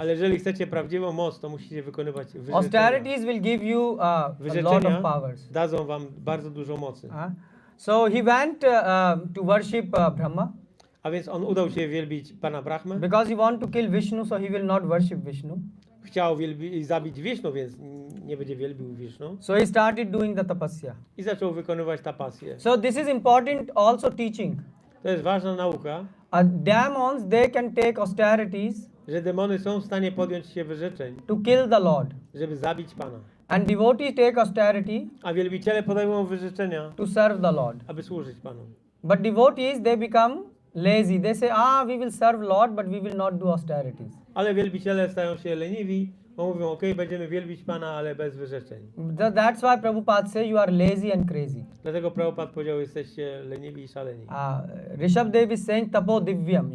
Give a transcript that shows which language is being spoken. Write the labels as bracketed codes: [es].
[pl] Ale jeżeli chcecie prawdziwą moc, to musicie wykonywać wyrzeczenia. [en] Austerities will give you a lot of powers. [pl] Dadzą wam bardzo dużo mocy. [en] So he went to worship Brahma. [pl] A więc on udał się wielbić Pana Brahmę. [en] Because he want to kill Vishnu, so he will not worship Vishnu. [pl] Chciał zabić Wisznu, więc nie będzie wielbił Wisznu. [en] So he started doing the tapasya. [pl] I zaczął wykonywać tapasję. [en] So this is important also teaching. [pl] To jest ważna nauka. [en] Demons, they can take austerities. [pl] Że demony są w stanie podjąć się wyrzeczeń. [en] To kill the Lord. [pl] Żeby zabić Pana. [en] And devotees take austerity. [pl] A wielbiciele podejmują wyrzeczenia. [en] To serve the Lord. [pl] Aby służyć Panu. [en] But devotees, they become lazy. They say, we will serve Lord, but we will not do austerities. [pl] Ale wielbiciele stają się leniwi, bo mówią, okej, będziemy wielbić Pana, ale bez wyrzeczeń. [en] That's why Prabhupada say you are lazy and crazy. [pl] Dlatego Prabhupada powiedział, jesteście leniwi i szaleni. [en] Rishabdev is saying [sa] tapo divyam.